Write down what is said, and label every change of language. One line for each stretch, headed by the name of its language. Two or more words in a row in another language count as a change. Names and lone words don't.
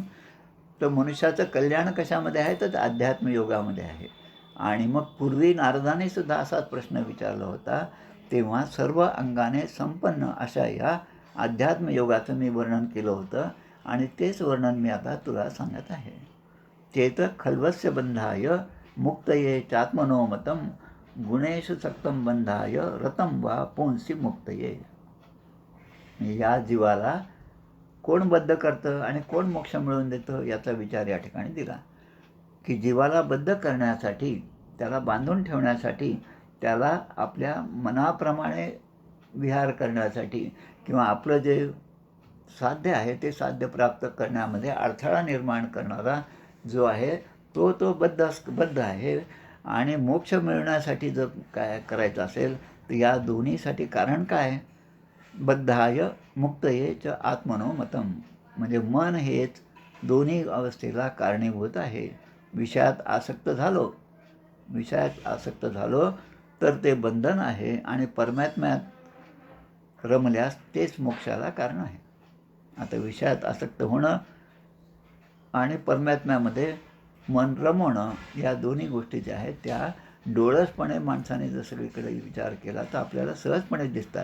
Marathi: तर मनुष्याचं कल्याण कशामध्ये आहे, तर अध्यात्म योगामध्ये आहे. आणि मग पूर्वी नारदाने सुद्धा असाच प्रश्न विचारला होता, तेव्हा सर्व अंगाने संपन्न अशा या अध्यात्म योगाचं मी वर्णन केलं होतं आणि तेच वर्णन मी आता तुला सांगत आहे.
Sanskrit: चेत खल्वस्य बंधाय मुक्तये चात्मनोमतम गुणेषु सक्तम बंधाय रतम वा पुंसी मुक्तये.
Marathi: या जीवाला कोण बद्ध करतं आणि कोण मोक्ष मिळवून देतं याचा विचार या ठिकाणी दिला, की जीवाला बद्ध करण्यासाठी, त्याला बांधून ठेवण्यासाठी, त्याला आपल्या मनाप्रमाणे विहार करण्यासाठी किंवा आपलं जे साध्य आहे ते साध्य प्राप्त करण्यामध्ये अडथळा निर्माण करणारा जो आहे तो बद्ध आहे. आणि मोक्ष मिळवण्यासाठी जर काय करायचं असेल तर या दोन्हीसाठी कारण काय?
Sanskrit: बद्धाय मुक्तये च आत्मनो मतम,
Marathi: म्हणजे मन हेच दोन्ही अवस्थेला कारणीभूत आहे. विषयात आसक्त झालो तर ते बंधन आहे आणि परमात्म्यात रमल्यास तेच मोक्षाला कारण आहे. आता विषयात आसक्त होणं आणि परमात्म्यामध्ये मन रमवणं या दोन्ही गोष्टी ज्या आहेत त्या डोळसपणे माणसाने जर सगळीकडे विचार केला तर आपल्याला सहजपणे दिसतात.